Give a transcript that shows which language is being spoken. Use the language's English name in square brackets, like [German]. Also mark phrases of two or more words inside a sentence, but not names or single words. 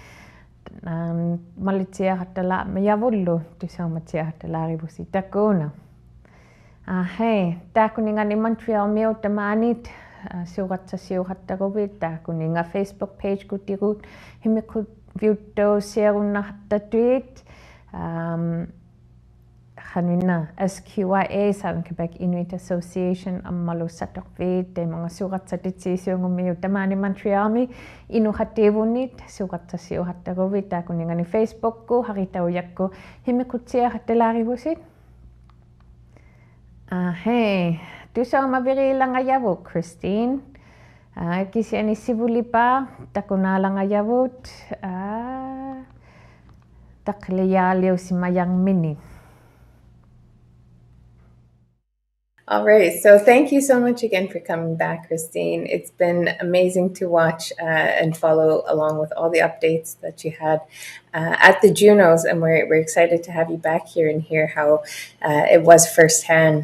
[Inuktitut] malitsiaqatalaqmiyavullu tusaumatsiaqatalarivusi takuna hei takuningani Montreal miu tamanit siuqatsasiuqattaquvit taakuninga Facebook page kutirut himikut viuttausiarunnartatuit hanina SQIA Southern Quebec Inuit Association ammalu satoqvit temanga suuqatsatitsisiungummiu tamani Montrealmi inuhattivunit suuqatsasiuqattaquvit taakuningani Facebookku haritaujakku himikutsiaqattalaarivusit hei tusaumavirilangayavut Christine kisiani sivulipa takunalangayavut taqliyaaliusimayangmini. [English] All right, so thank you so much again for coming back, Christine. It's been amazing to watch and follow along with all the updates that you had at the Junos, and we're excited to have you back here and hear how it was firsthand.